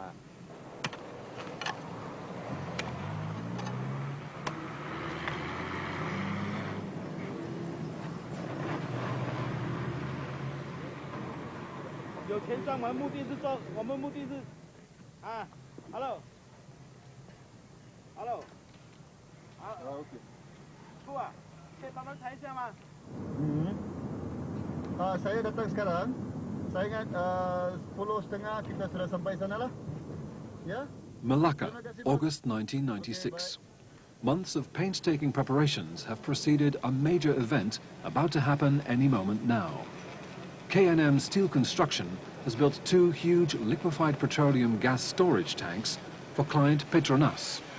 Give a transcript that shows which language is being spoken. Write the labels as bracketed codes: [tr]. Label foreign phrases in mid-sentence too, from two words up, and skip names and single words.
[zh] 有钱赚完，目的是赚，我们目的是，hello， ，OK， Bu啊，可以帮忙谈一下吗 ？ [ms] Saya datang sekarang. Saya ingat 10:30 kita sudah sampai sana lah. Ya? [en] Malacca, August 1996. Months of painstaking preparations have preceded a major event about to happen any moment now. K&M Steel Construction has built 2 huge liquefied petroleum gas storage tanks for client Petronas.